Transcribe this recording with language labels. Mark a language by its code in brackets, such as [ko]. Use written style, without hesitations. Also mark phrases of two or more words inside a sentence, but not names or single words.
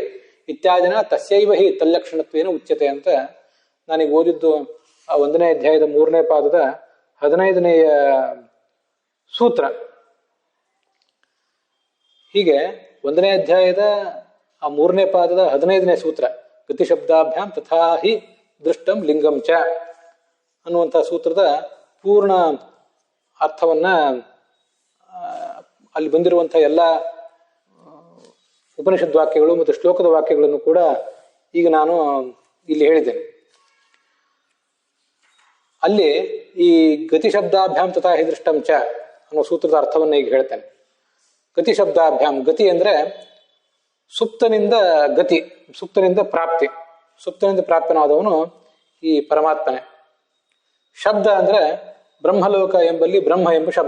[sa] ಇತ್ಯಾದಿನ ತಸ್ಯೈವ ಹಿ ತಲ್ಲಕ್ಷಣತ್ವೇನ ಉಚ್ಯತೆ [kn] ಅಂತ ನಾನೀಗ ಓದಿದ್ದು ಆ 1ನೇ ಅಧ್ಯಾಯದ 3ನೇ ಪಾದದ 15ನೇಯ ಸೂತ್ರ. ಹೀಗೆ 1ನೇ ಅಧ್ಯಾಯದ ಆ 3ನೇ ಪಾದದ 15ನೇ ಸೂತ್ರ, [sa] ಗತಿಶಬ್ದಾಭ್ಯಾಂ ತಥಾ ಹಿ ದೃಷ್ಟಂ ಲಿಂಗಂ ಚ [kn] ಅನ್ನುವಂಥ ಸೂತ್ರದ ಪೂರ್ಣ ಅರ್ಥವನ್ನ ಅಲ್ಲಿ ಬಂದಿರುವಂಥ ಎಲ್ಲ ಉಪನಿಷದ್ ವಾಕ್ಯಗಳು ಮತ್ತು ಶ್ಲೋಕದ ವಾಕ್ಯಗಳನ್ನು ಕೂಡ ಈಗ ನಾನು ಇಲ್ಲಿ ಹೇಳಿದ್ದೇನೆ. ಅಲ್ಲಿ ಈ [sa] ಗತಿಶಬ್ದಾಭ್ಯಾಂ ತಥಾ ಹಿ ದೃಷ್ಟಂ ಚ [kn] ಅನ್ನೋ ಸೂತ್ರದ ಅರ್ಥವನ್ನ ಈಗ ಹೇಳ್ತೇನೆ. ಗತಿಶಬ್ದಾಭ್ಯಾಂ, ಗತಿ ಅಂದ್ರೆ ಸುಪ್ತನಿಂದ ಗತಿ, ಸುಪ್ತನಿಂದ ಪ್ರಾಪ್ತಿ, ಸುಪ್ತನಿಂದ ಪ್ರಾಪ್ತನಾದವನು ಈ ಪರಮಾತ್ಮನೇ. ಶಬ್ದ ಅಂದ್ರೆ ಬ್ರಹ್ಮಲೋಕ ಎಂಬಲ್ಲಿ ಬ್ರಹ್ಮ ಎಂಬ ಶಬ್ದ.